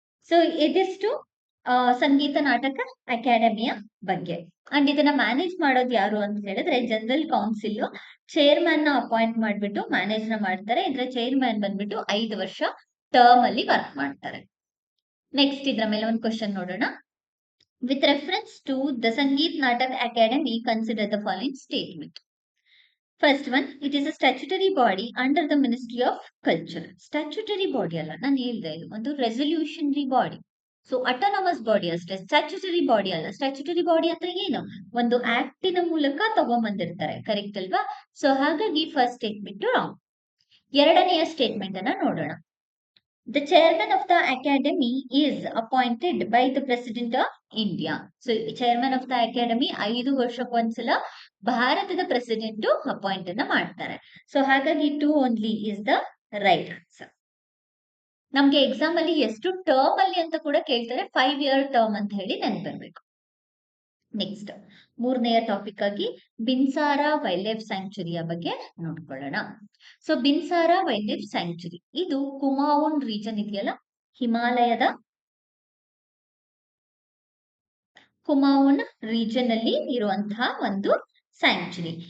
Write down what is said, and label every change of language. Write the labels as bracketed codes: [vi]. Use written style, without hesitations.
[kn] So ಇದಿಷ್ಟು ಸಂಗೀತ ನಾಟಕ ಅಕಾಡೆಮಿಯ ಬಗ್ಗೆ. ಅಂಡ್ ಇದನ್ನ ಮ್ಯಾನೇಜ್ ಮಾಡೋದು ಯಾರು ಅಂತ ಹೇಳಿದ್ರೆ ಜನರಲ್ ಕೌನ್ಸಿಲ್ ಚೇರ್ಮನ್ ನ ಅಪಾಯಿಂಟ್ ಮಾಡ್ಬಿಟ್ಟು ಮ್ಯಾನೇಜ್ ನ ಮಾಡ್ತಾರೆ. ಇದರ ಚೇರ್ಮನ್ ಬಂದ್ಬಿಟ್ಟು 5 ವರ್ಷ ಟರ್ಮ್ ಅಲ್ಲಿ ವರ್ಕ್ ಮಾಡ್ತಾರೆ. ನೆಕ್ಸ್ಟ್ ಇದರ ಮೇಲೆ ಒಂದು ಕ್ವಶನ್ ನೋಡೋಣ. [en] With reference to the Sangeet Natak Academy, consider the following statement. First one, it is a statutory body under the Ministry of Culture. [kn] Statutory body ಅಲ್ಲ, ನಾನು ಹೇಳ್ದೆ ಇದು ಒಂದು ರೆಸಲ್ಯೂಷನರಿ ಬಾಡಿ. ಸೊ ಅಟಾನಮಸ್ ಬಾಡಿ ಅಷ್ಟೇ, ಸ್ಟ್ಯಾಚ್ಯುಟರಿ ಬಾಡಿ ಅಲ್ಲ. Statutory body ಅಂದ್ರೆ ಏನು? ಒಂದು ಆಕ್ಟಿನ ಮೂಲಕ ತಗೊಂಡ್ಬಂದಿರ್ತಾರೆ, ಕರೆಕ್ಟ್ ಅಲ್ವಾ? ಸೊ ಹಾಗಾಗಿ ಫಸ್ಟ್ ಸ್ಟೇಟ್ಮೆಂಟ್ ರಾಂಗ್. ಎರಡನೆಯ ಸ್ಟೇಟ್ಮೆಂಟ್ ಅನ್ನ ನೋಡೋಣ. [en] The chairman of the academy is appointed by the president of India. So chairman of the academy [kn] 5 ವರ್ಷಕ್ಕೊಂದ್ಸಲ ಭಾರತದ ಪ್ರೆಸಿಡೆಂಟ್ ಅಪಾಯಿಂಟ್ ಅನ್ನ ಮಾಡ್ತಾರೆ. ಸೊ ಹಾಗಾಗಿ [en] 2 only is the right answer. [kn] ನಮ್ಗೆ ಎಕ್ಸಾಮ್ ಅಲ್ಲಿ ಎಷ್ಟು ಟರ್ಮ್ ಅಲ್ಲಿ ಅಂತ ಕೂಡ ಕೇಳ್ತಾರೆ. 5-year ಟರ್ಮ್ ಅಂತ ಹೇಳಿ ನೆನಪಿರ್ಬೇಕು. ನೆಕ್ಸ್ಟ್ ಮೂರನೆಯ ಟಾಪಿಕ್ ಆಗಿ ಬಿನ್ಸಾರ ವೈಲ್ಡ್ ಲೈಫ್ ಸ್ಯಾಂಕ್ಚುರಿಯ ಬಗ್ಗೆ ನೋಡ್ಕೊಳ್ಳೋಣ. ಸೊ ಬಿನ್ಸಾರ ವೈಲ್ಡ್ ಲೈಫ್ ಸ್ಯಾಂಕ್ಚುರಿ ಇದು ಕುಮಾವೋನ್ ರೀಜನ್ ಇದೆಯಲ್ಲ, ಹಿಮಾಲಯದ ಕುಮಾವೋನ್ ರೀಜನ್ ಅಲ್ಲಿ ಇರುವಂತಹ ಒಂದು ಸ್ಯಾಂಕ್ಚುರಿ.